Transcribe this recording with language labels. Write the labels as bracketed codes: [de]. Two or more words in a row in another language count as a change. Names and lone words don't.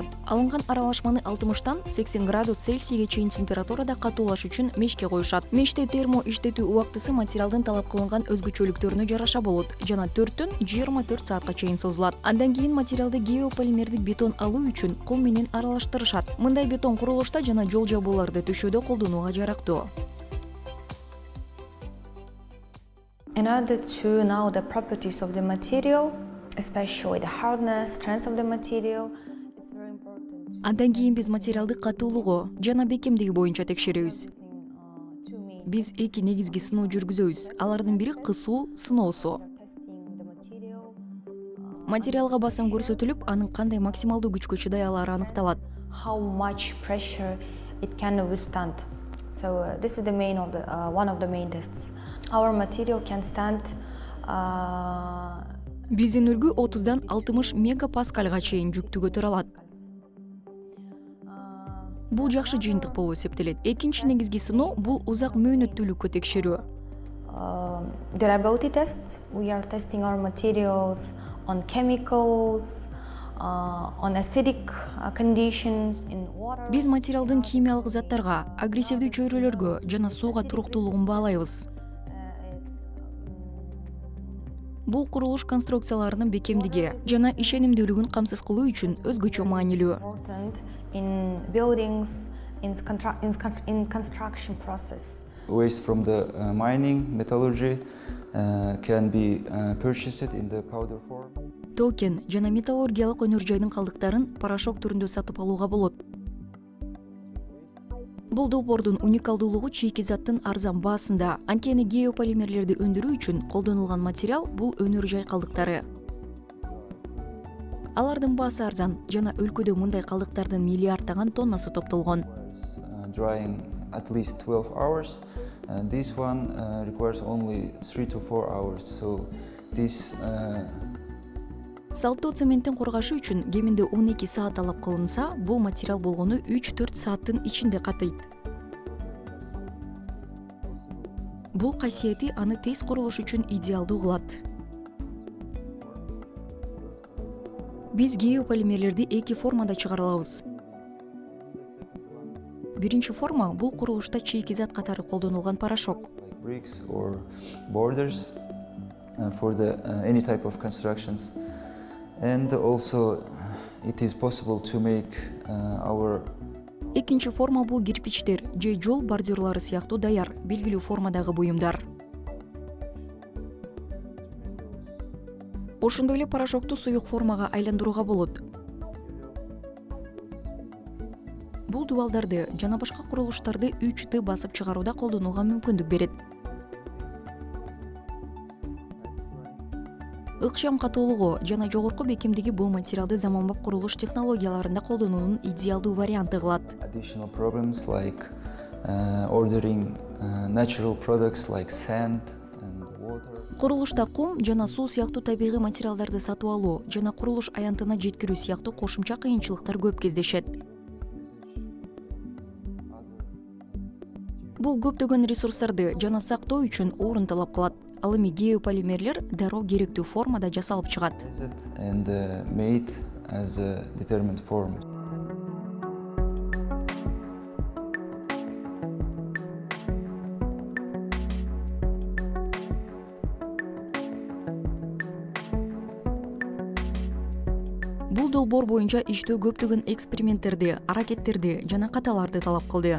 [ky] Алынган аралашманы 60-тан 80 градус Цельсийге чейин температурада катуулаш үчүн мешке коюшат. Меште термо иштетүү убактысы материалдын талап кылынган өзгөчөлүктөрүнө жараша болот жана 4төн 24 саатка чейин созулат. Андан кийин материалды геополимердик бетон алуу үчүн кум менен аралаштырышат. Мындай бетон курулушта жана жол жабууларды төшөөдө колдонууга жарактуу. [en] In order to know the properties of the material, especially the hardness, strength of the material, it's very important. [ky] Андан кийин биз материалды катуулугу жана бекемдиги боюнча текшеребиз. Биз эки негизги сыноо жүргүзөбүз. Алардын бири кысуу сыноосу. Материалга басым көрсөтүлүп, анын кандай максималдуу күчкө чыдай алары аныкталат. [en] How much pressure it can withstand. So this is the main of the one of the main tests. Our material can stand. [ky] Биздин үлгү 30дан 60 мегапаскальга чейин жүктү көтөрө алат. Бул жакшы жыйынтык болуп эсептелет. Экинчи негизги сыноо бул узак мөөнөттүүлүккө текшерүү. [en] Durability test. We are testing our materials on chemicals, on acidic conditions in water. [ky] Биз материалдын химиялык заттарга, агрессивдүү чөйрөлөргө жана сууга туруктуулугун баалайбыз. Бул курулуш конструкцияларынын бекемдиги жана ишенимдүүлүгүн камсыз кылуу үчүн өзгөчө маанилүү. [en] Important in buildings, in construction process. Waste from the mining, metallurgy can be purchased in the powder form. [ky] Токен жана металлургиялык өнөр жайдын калдыктарын порошок түрүндө сатып алууга болот. Бул долбоордун уникалдуулугу чийки заттын арзан баасында. Анткени геополимерлерди өндүрүү үчүн колдонулган материал бул өнөр жай калдыктары. Алардын баасы арзан жана өлкөдө мындай калдыктардын миллиарддаган тоннасы топтолгон. [en] Drying at least 12 hours. This one requires only 3 to 4 hours. So this [ky] Салттуу цементтин кургашы үчүн кеминде 12 саат талап кылынса, бул материал болгону 3-4 сааттын ичинде катыйт. Бул касиети аны тез курулуш үчүн идеалдуу кылат. Биз геополимерлерди эки формада чыгара алабыз. Биринчи форма бул курулушта чийки зат катары колдонулган порошок. [en] Bricks or borders for any type of constructions. And also it is possible to make our [ky] Экинчи форма бул кирпичтер же жол бордюрлары сыяктуу даяр, белгилүү формадагы буюмдар. Ошондой эле порошокту суюк формага айландырууга болот. Бул дубалдарды жана башка курулуштарды 3Т басып чыгарууда колдонууга мүмкүндүк берет. Ыкчам катуулугу жана жогорку бекемдиги бул материалды заманбап курулуш технологияларында колдонуунун идеалдуу варианты кылат. [en] Additional problems like ordering natural products like sand and water. [ky] Курулушта кум жана суу сыяктуу табигый материалдарды сатып алуу жана курулуш аянтына жеткирүү сыяктуу кошумча кыйынчылыктар көп кездешет. Бул көптөгөн ресурстарды жана сактоо үчүн орун талап кылат. Ал эми геополимерлер дароо керектүү формада жасалып чыгат. [en] And made as a determined form. [ky] Бул долбоор боюнча иштөө көптөгөн эксперименттерди, аракеттерди жана каталарды талап кылды.